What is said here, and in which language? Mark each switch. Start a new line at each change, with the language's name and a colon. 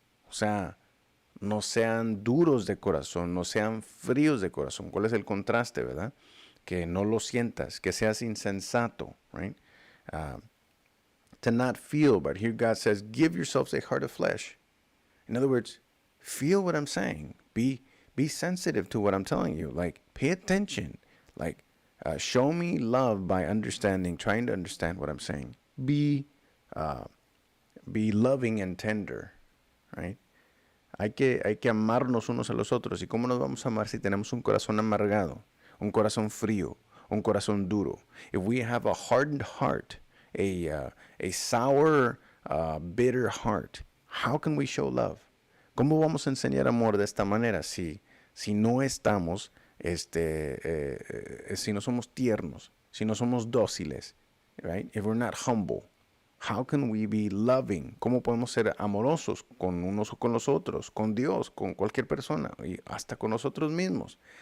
Spanish: O sea, no sean duros de corazón, no sean fríos de corazón. ¿Cuál es el contraste, verdad? que no lo sientas, que seas insensato, right?
English: To not feel, but here God says, give yourselves a heart of flesh. In other words, feel what I'm saying. Be sensitive to what I'm telling you. Like, pay attention. Like, show me love by trying to understand what I'm saying. Be loving and tender, right?
Spanish: Hay que amarnos unos a los otros. ¿Y cómo nos vamos a amar si tenemos un corazón amargado, un corazón frío, un corazón duro?
English: If we have a hardened heart, a sour, bitter heart, how can we show love?
Spanish: ¿Cómo vamos a enseñar amor de esta manera si no estamos, si no somos tiernos, si no somos dóciles, right?
English: If we're not humble, how can we be loving?
Spanish: ¿Cómo podemos ser amorosos con unos o con los otros, con Dios, con cualquier persona y hasta con nosotros mismos?